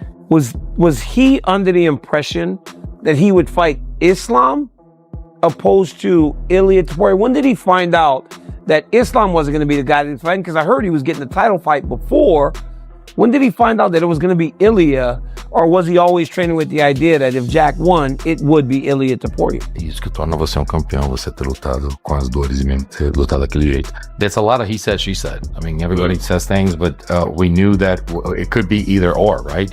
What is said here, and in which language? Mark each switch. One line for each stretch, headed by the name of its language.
English: Was he under the impression that he would fight Islam opposed to Ilia Topuria? When did he find out that Islam wasn't going to be the guy that he's fighting? Because I heard he was getting the title fight before. When did he find out that it was going to be Ilia? Or was he always training with the idea that if Jack won, it would be Ilia Topuria?
Portuguese: Isso que torna você campeão, você ter lutado com as dores e mesmo ter lutado daquele jeito.
English: There's a lot of he said, she said. I mean, everybody says things, but we knew that it could be either or, right?